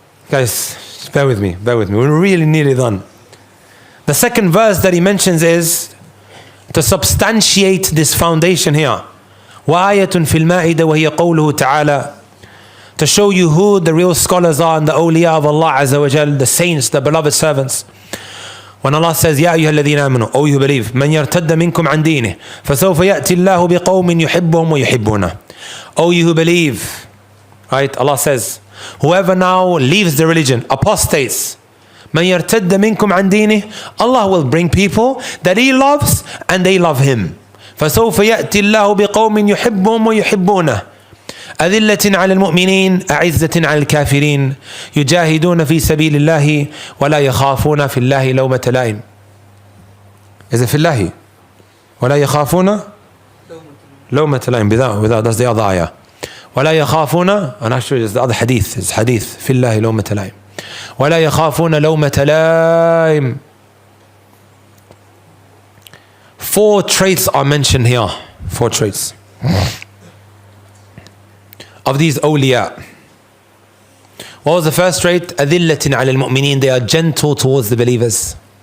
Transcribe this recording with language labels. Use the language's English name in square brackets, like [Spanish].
[English] Guys, just bear with me. We're really nearly done. The second verse that he mentions is to substantiate this foundation here. [Arabic] وَآيَةٌ فِي الْمَائِدَةِ وَهِيَ قَوْلُهُ تَعَالَى. [English] To show you who the real scholars are and the awliya of Allah Azza wa Jal, the saints, the beloved servants. When Allah says, [Arabic] يَا أَيُّهَا الَّذِينَ آمَنُوا, [English] O you believe, [Arabic] مَنْ يَرْتَدَّ مِنْكُمْ عَنْ دِينِهِ فَسَوْفَ يَأْتِي اللَّهُ بِقَوْمٍ يُحِبُّهُمْ وَيُحِبُّونَهُ. [English] O you who believe, right? Allah says, whoever now leaves the religion, apostates, [Arabic] مَنْ يَرْتَدَّ مِنْكُمْ عَنْ دِينِهِ, [English] Allah will bring people that He loves and they love Him. [Arabic] فَسَوْفَ يَأْتِي اللَّهُ بِقَوْمٍ يُحِبُّهُمْ وَيُحِبُّونَهُ أذلة على المؤمنين أعزة على الكافرين يجاهدون في سبيل الله ولا يخافون في الله لومة لائم. [English] Is it [Arabic] في الله ولا يخافون لومة لائم? [English] Without, that's the other ayah. [Arabic] ولا يخافون, [English] and actually it's the other hadith, it's hadith [Arabic] في الله لومة لائم ولا يخافون لومة لائم. [English] 4 traits are mentioned here. 4 traits of these awliya. What was the first trait? [Arabic] أذلة على المؤمنين. [English] They are gentle towards the believers.